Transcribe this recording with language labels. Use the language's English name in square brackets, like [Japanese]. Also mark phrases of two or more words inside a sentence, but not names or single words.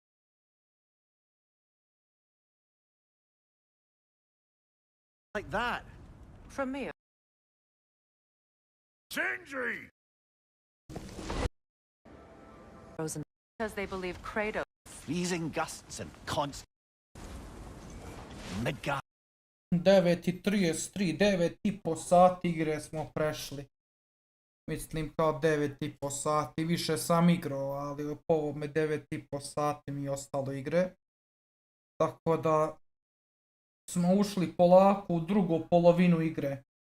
[English] Like that. from me. Sindri! Frozen because they believe Kratos. Freezing gusts and constant. Midgard. [Croatian] 9:33, 9,5 sati igre smo prešli. Mislim kao 9,5 sati, više sam igrao, ali po ovome 9,5 sati mi je ostalo igre. Tako da smo ušli polako u drugu polovinu igre.